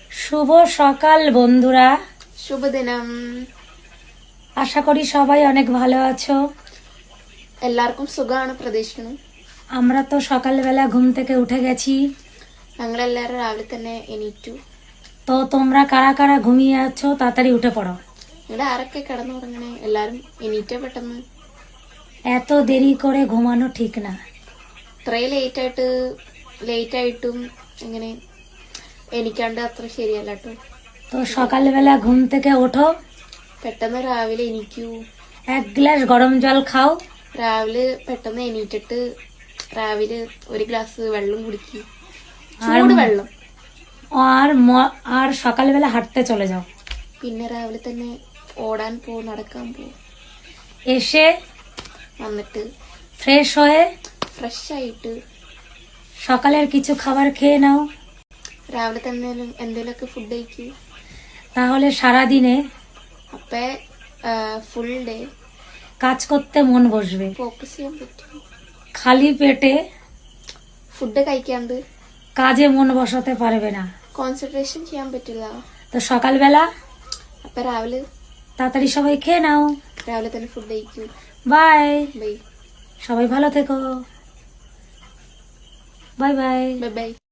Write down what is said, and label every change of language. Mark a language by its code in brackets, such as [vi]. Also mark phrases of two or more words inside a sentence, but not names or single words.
[bn] শুভ সকাল বন্ধুরা, [ml] শুভ ദിനം. [bn] আশা করি সবাই অনেক ভালো আছো। [ml] എല്ലാവർക്കും സുഖമാണ് പ്രതീക്ഷിക്കുന്നു. [bn] আমরা তো সকালবেলা ঘুম থেকে উঠে গেছি। [ml] ഞങ്ങളെല്ലാവരും രാവിലെ തന്നെ എണീറ്റു. [bn] তো তোমরা কারা কারা ঘুমিয়ে আছো তাড়াতাড়ি উঠে পড়ো। [ml] ഇവിടെ ആരൊക്കെ കിടന്നുറങ്ങണേ? എല്ലാരും എണീറ്റോ പെട്ടെന്ന്. [bn] এত দেরি করে ঘুমানো ঠিক না। [ml] ഇത്രയും ലേറ്റ് ആയിട്ടും ഇങ്ങനെ എണീക്കാണ്ട് അത്ര ശരിയല്ല കേട്ടോ. [bn] তো সকালবেলা ঘুম থেকে ওঠো, [ml] പെട്ടെന്ന് രാവിലെ എണീക്കൂ. [bn] এক গ্লাস গরম জল খাও, [ml] രാവിലെ പെട്ടെന്ന് എണീറ്റിട്ട് രാവിലെ ഒരു ഗ്ലാസ് വെള്ളം കുടിക്കൂ. ചൂട് വെള്ളം. [bn] আর সকালবেলা হাঁটতে চলে যাও। [ml] പിന്നെ രാവിലെ തന്നെ ഓടാൻ നടക്കാൻ പോ. [bn] এসে [ml] വന്നിട്ട് [bn] ফ্রেশ হয়ে [ml] ഫ്രഷ് ആയിട്ട് [bn] সকালের কিছু খাবার খেয়ে নাও। [ml] രാവിലെ തന്നെ എന്തെങ്കിലുമൊക്കെ ഫുഡ് കഴിക്കൂ. [bn] তাহলে সারাদিনে [ml] അപ്പേ [en] full day [bn] কাজ করতে মন বসবে। [ml] ഫോക്കസ് ചെയ്യാൻ പറ്റും. [bn] খালি পেটে [ml] ഫുഡ് കഴിക്കാണ്ട് [bn] কাজে মন বসাতে পারবে না। [ml] കോൺസെൻട്രേഷൻ ചെയ്യാൻ പറ്റില്ല. [bn] তো সকালবেলা [ml] അപ്പൊ രാവിലെ [bn] তাড়াতাড়ি সবাই খেয়ে নাও। [ml] രാവിലെ തന്നെ ഫുഡ് കഴിക്കൂ. [bn] বাই, [ml] ബൈ [bn] সবাই ভালো থেকো। [en] bye bye. bye bye.